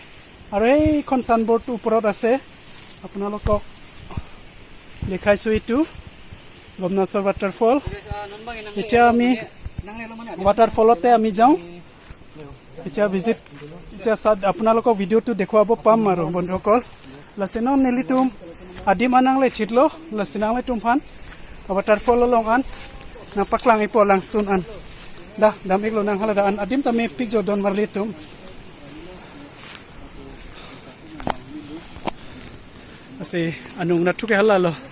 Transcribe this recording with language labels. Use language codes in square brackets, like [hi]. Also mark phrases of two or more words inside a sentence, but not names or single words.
[as] আৰু এইখন চানবোৰ্ডটো ওপৰত আছে, আপোনালোকক দেখাইছো। এইটো গমনাচল ৱাটাৰফল। এতিয়া আমি ৱাটাৰফলতে আমি যাওঁ। এতিয়া ভিজিট, এতিয়া আপোনালোকক ভিডিঅ'টো দেখুৱাব পাম আৰু বন্ধুসকল। [mjw] লাচিনাw nilitum adim ananglay chitlo lasinanglay tumpan waterfall longan napaklang ipo langsun an dah damig lo nang haladaan adim tami picture don marlitum asi anung natuke halalo